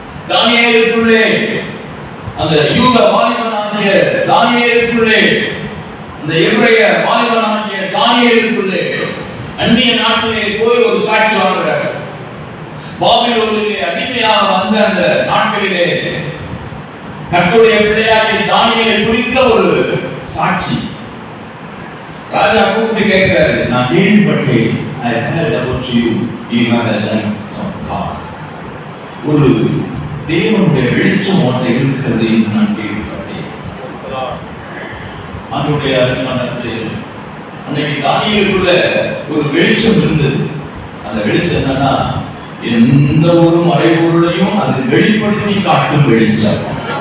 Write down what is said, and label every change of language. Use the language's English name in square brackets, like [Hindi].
[Tamil] தானியேலுக்குள்ளே, அந்த யூத வாலிபனாகிய தானியேலுக்குள்ளே, அந்த எபிரேய வாலிபனாகிய தானியேலுக்குள்ளே அந்நிய நாட்டிலே போய் ஒரு சாட்சி வாங்குறார். பாபிலோனிலே அடிமையாக வந்த அந்த நாட்களிலே கர்த்தருடைய பிள்ளையாகிய தானியேலை குறித்த ஒரு சாட்சி. ராஜா கூப்பிட்டு கேட்கிறாரு, நான் கேள்விப்பட்டேன், [English] I heard about you, you are the light of God. [Tamil] ஒரு தேவனுடைய வெளிச்சம் ஒன்றை இருக்கிறது என்று நான் கேள்விப்பட்டேன். அவனுடைய அருமையானவர்களே, அன்னைக்கு தானியேலுக்குள்ள ஒரு வெளிச்சம் இருந்தது. அந்த வெளிச்சம் என்னன்னா, எந்த ஒரு மறைபொருளையும் அது வெளிப்படுத்தி காட்டும் வெளிச்சம்.